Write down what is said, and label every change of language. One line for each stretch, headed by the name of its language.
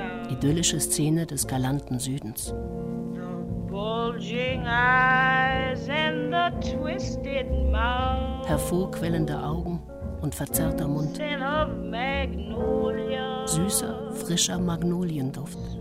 German: Idyllische Szene des galanten Südens.
English: The bulging eyes and the twisted mouth.
German: Hervorquellende Augen und verzerrter Mund. Süßer, frischer Magnolienduft.